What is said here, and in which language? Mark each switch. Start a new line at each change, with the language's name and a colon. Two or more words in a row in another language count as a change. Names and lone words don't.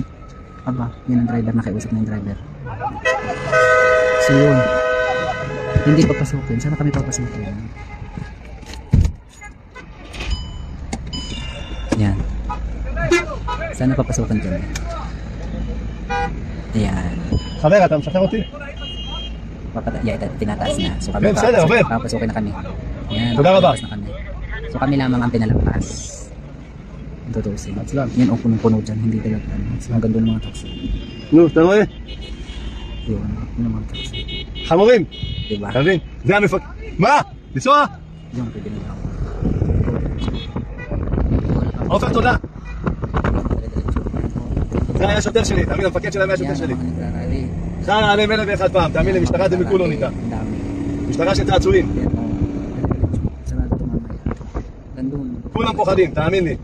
Filipino: Aba, yan ang driver, nakiusap na yung driver. So yun, hindi papasukin. Sana kami papasukin. Yan. Sana papasukin kami. Ayan.
Hebrew: חבר, אתה משחרר אותי?
Filipino: Tinataas na. So kami papasukin na kami. Yan,
Hebrew: תודה רבה.
Filipino: So kami lamang ang pinalagpas. Tutusin. Yan o, punong-puno dyan. Hindi talaga. Hanggang doon mga taxi.
Hebrew: נו, אתה רואה?
Filipino: Yun, yung mga taxi.
Hebrew: חמורים!
Filipino: Diba?
Hebrew: אתה מבין? זה המפק... מה? לנסוע?
Filipino: Yung pwede nila ako.
Hebrew: עופר, תודה. זה היה שוטר שלי, תאמין, המפקד שלהם היה שוטר שלי. חרא עליהם 1,001 פעם, תאמין לי, משטרה דמיקולו ניתה. משטרה של צעצועים. כולם פוחדים, תאמין לי.